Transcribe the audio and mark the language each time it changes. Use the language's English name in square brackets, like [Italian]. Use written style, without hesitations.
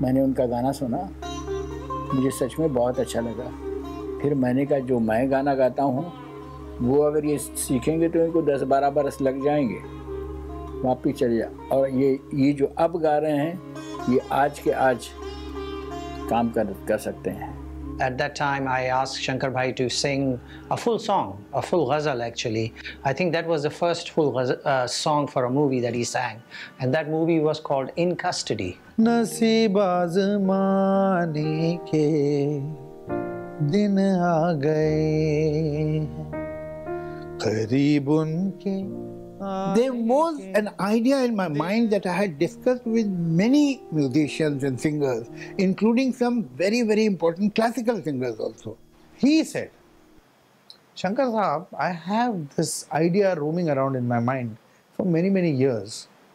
[Hindi] मैंने उनका गाना सुना, मुझे सच में बहुत अच्छा लगा। फिर मैंने कहा जो मैं गाना गाता हूँ वो अगर ये सीखेंगे तो इनको 10-12 बरस लग जाएंगे, वापिस चले जा। और ये जो अब गा रहे हैं ये आज के आज काम कर सकते हैं. [English] At that time, I asked Shankar Bhai to sing a full song, a full ghazal actually. I think that was the first full song for a movie that he sang. And that movie was called In Custody. [Hindi] नसीब आज़माने के दिन आ गए करीब उनके. [English] There was an idea in my mind that I had discussed with many musicians and singers, including some very, very important classical singers also. He said, Shankar Sahab, I have this idea roaming around in my mind for many, many years.